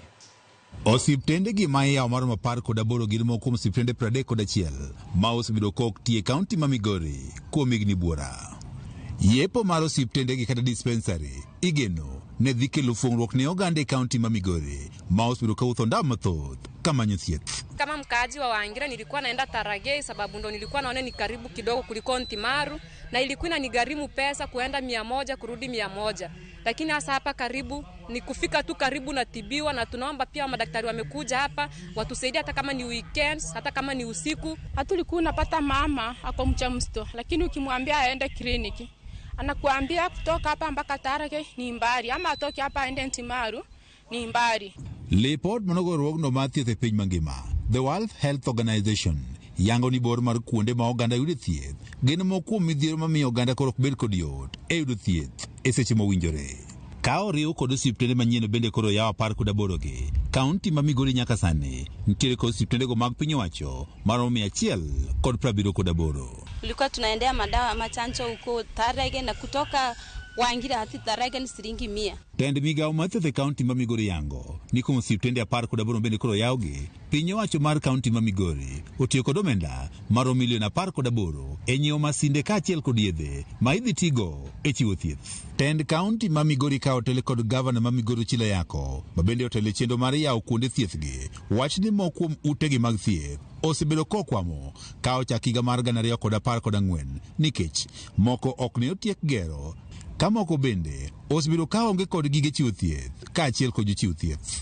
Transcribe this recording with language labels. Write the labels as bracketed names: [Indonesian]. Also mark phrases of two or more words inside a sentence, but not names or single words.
[Luo (Kenya and Tanzania)] Osiptende gi ma iyawo maromo 18 gin moko kuom osiptende 31 ma osebedo kok tie kaunti ma Migori kuom higni buora. Yepo mar osiptende gi kata dispensary igeno ne dhi kelo fuong'ruok ne oganda e kaunti ma Migori ma osebedo kautho ndam mathoth kamanyo thieth. [Swahili] Kama mkaaji wa Wangira nilikuwa naenda Taragei sababu ndo nilikuwa naona ni karibu kidogo kuliko Ntimaru na ilikuwa inanigharimu pesa kuenda 100 kurudi 100. Lakini hasa hapa karibu ni kufika tu karibu na tibiwa, na tunaomba pia madaktari wamekuja hapa watusaidie hata kama ni weekends, hata kama ni usiku. Hatulikuwa unapata mama ako mjamzito, lakini ukimwambia aende kliniki anakuambia kutoka hapa mpaka Taragei ni mbali, ama atoke hapa aende Ntimaru ni mbali. [Luo (Kenya and Tanzania)] Lipot manogorwogno mar thieth e piny mangima, The World Health Organization yango ni bor mar kuonde ma oganda yudo thieth gin moko kuom midhiero mamiyo oganda koro ok bed kod yot e yudo thieth e seche mowinjore. Ka oriw kod osiptende manyien bende koro yawo 18 gi, kaunti ma Migori nyaka sani nitiere kod osiptendego mag piny owacho maromo 178. [Swahili] Tulikuwa tunaendea madawa machanjo huko Taragei na kutoka Wangira hadi Taragei ni shilingi 100. [Luo (Kenya and Tanzania)] Tend migawo mar thieth e kaunti ma Migori yango ni kuom osiptende 18 bende koro yawgi. Piny owacho mar kaunti ma Migori otiyo kod omenda maromo milion 18 e nyiewo masinde kaachiel kod yedhe ma idhi tigo e chiwo thieth. Tend kaunti ma Migori ka otele kod gavana ma Migori Ochilo Ayacko ma bende otele chenro mar yawo kuonde thiethgi wach ni moko kuom utegi mag thieth osebedo kokwamo ka ochak higa mar 2014 nikech moko ok ne otiek gero, ka moko bende osebedo ka onge kod gige chiwo thieth kaachiel kod jochiw thieth.